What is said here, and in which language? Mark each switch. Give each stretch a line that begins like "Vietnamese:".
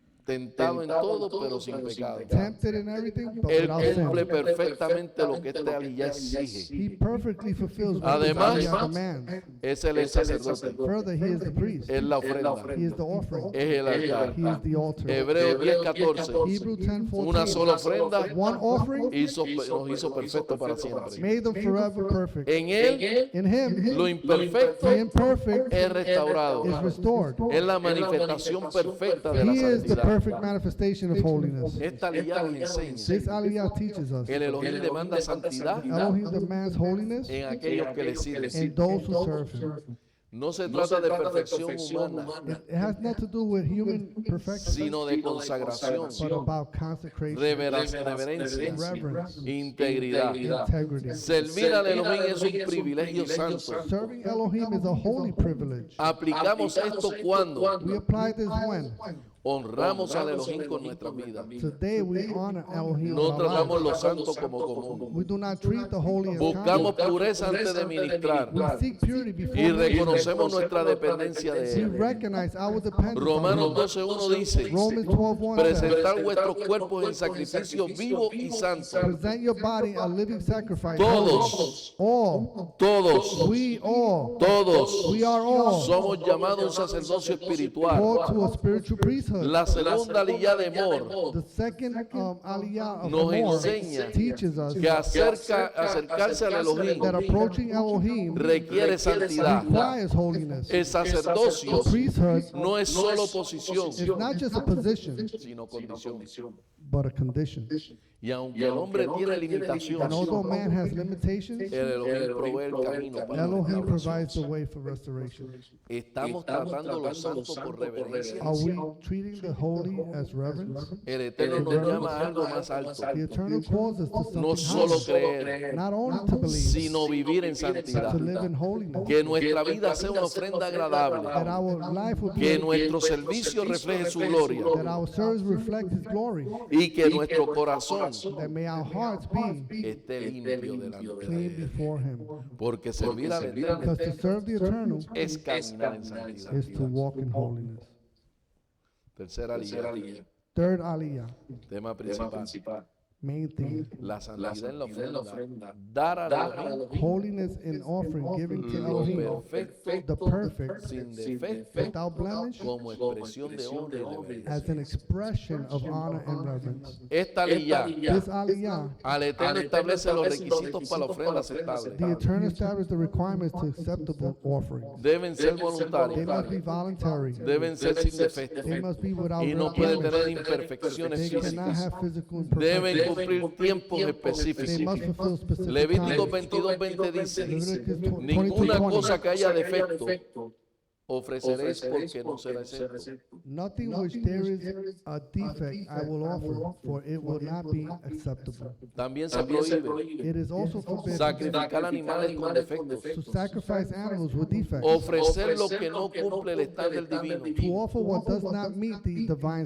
Spanish: Tentado en todo, pero sin pecado.
English: Tempted in everything, but
Spanish: Él
English: without
Spanish: cumple
English: sin.
Spanish: perfectamente lo que este aliyah exige.
English: He perfectly fulfills what
Spanish: Además,
English: the Aliyah commands.
Spanish: Es el sacerdote,
English: Further, he is the priest.
Spanish: es la ofrenda,
English: He is the offering.
Spanish: es el altar.
English: He is the altar.
Spanish: Hebreos 10:14.
English: Hebrews 10:14.
Spanish: Una sola ofrenda
English: One offering
Spanish: nos hizo perfecto para siempre.
English: made them forever perfect.
Spanish: En Él,
English: In Him,
Spanish: lo imperfecto
English: the imperfect
Spanish: es restaurado.
English: is restored.
Spanish: Es la manifestación perfecta de la
English: He is the
Spanish: santidad.
English: perfect manifestation of holiness.
Spanish: Esta aliyah nos enseña.
English: This Aliyah teaches us.
Spanish: El Elohim demanda santidad
English: Elohim demands holiness
Spanish: en aquellos que le sirven.
English: in those who serve Him.
Spanish: No se trata de perfección humana,
English: It has nothing to do with human perfection,
Spanish: sino de consagración,
English: but about consecration,
Spanish: reverencia,
English: reverence,
Spanish: integridad.
English: integrity.
Spanish: Servir al Elohim es un privilegio santo.
English: Serving Elohim is a holy privilege.
Spanish: Aplicamos esto cuando
English: We apply this when?
Spanish: honramos al Elohim con nuestra vida.
English: Today we honor Elohim
Spanish: No
English: with our
Spanish: tratamos
English: lives.
Spanish: lo santo como común.
English: We do not treat the holy as
Spanish: Buscamos
English: common.
Spanish: pureza antes de ministrar
English: We seek purity before
Spanish: y
English: ministry.
Spanish: reconocemos nuestra dependencia de
English: We
Spanish: Él.
English: recognize our dependence on
Spanish: Romanos
English: Him.
Spanish: 12:1 dice:
English: Romans 12:1 says,
Spanish: presentar vuestros cuerpos en sacrificio vivo y santo.
English: present your body a living sacrifice.
Spanish: Todos,
English: All.
Spanish: todos,
English: We all.
Spanish: todos
English: We are all
Spanish: somos llamados a un sacerdocio espiritual.
English: called to a spiritual priesthood.
Spanish: La segunda aliyah de Mor
English: The second Aliyah of
Spanish: nos
English: Amor
Spanish: enseña
English: teaches us
Spanish: que acercarse al Elohim
English: that approaching Elohim
Spanish: requiere santidad.
English: requires holiness.
Spanish: El sacerdocio
English: Priesthood
Spanish: no es solo posición,
English: is not just a position,
Spanish: sino condición.
English: but a condition.
Spanish: Y aunque el hombre tiene
English: And
Spanish: limitaciones,
English: although man has limitations,
Spanish: el Elohim provee el camino para la
English: Elohim provides
Spanish: restauración.
English: the way for restoration.
Spanish: Estamos tratando lo santo por reverencia.
English: Are we treating the holy as reverence?
Spanish: El Eterno nos llama a algo más alto,
English: The Eternal calls us to
Spanish: no
English: something
Spanish: solo
English: higher,
Spanish: creer,
English: not only to believe,
Spanish: sino vivir en
English: but
Spanish: santidad.
English: to live in holiness.
Spanish: Que nuestra vida sea una ofrenda agradable,
English: That our life would
Spanish: que
English: be,
Spanish: nuestro servicio refleje su gloria
English: that our service reflect His glory,
Spanish: y que nuestro corazón
English: that may our hearts be
Spanish: esté limpio delante de
English: clean
Spanish: Él.
English: before Him.
Spanish: Porque servir al Eterno
English: Because to serve the Eternal
Spanish: es caminar en santidad.
English: is to walk in holiness.
Spanish: Tercera aliyah,
English: Third Aliyah,
Spanish: tema principal.
English: main theme,
Spanish: La santidad en la ofrenda, dar a Elohim
English: holiness in offering, giving to
Spanish: lo
English: Elohim,
Spanish: perfecto,
English: the perfect,
Spanish: sin defecto,
English: without blemish,
Spanish: como expresión de honra y reverencia.
English: as an expression of honor and reverence.
Spanish: Esta aliyah,
English: This Aliyah,
Spanish: al Eterno establece los requisitos para la ofrenda aceptable.
English: the Eternal established the requirements to acceptable offerings.
Spanish: Deben ser
English: They
Spanish: voluntarios,
English: must be voluntary.
Spanish: deben ser sin defecto
English: They must be without
Spanish: y no pueden
English: blemish.
Spanish: tener imperfecciones
English: They cannot
Spanish: físicas.
English: have physical
Spanish: Deben
English: imperfections.
Spanish: cumplir tiempos
English: They
Spanish: específicos.
English: must fulfill specific
Spanish: Levítico
English: times.
Spanish: 22:20 dice:
English: Leviticus
Spanish: ninguna
English: 22:20.
Spanish: cosa que haya defecto ofreceréis porque no será exento.
English: Nothing which there is a defect I will offer, for it will not be acceptable.
Spanish: También se prohíbe
English: It is also forbidden
Spanish: sacrificar animales con defectos,
English: to sacrifice animals with defects,
Spanish: ofrecer lo que no cumple el estándar divino
English: to offer what does not meet the divine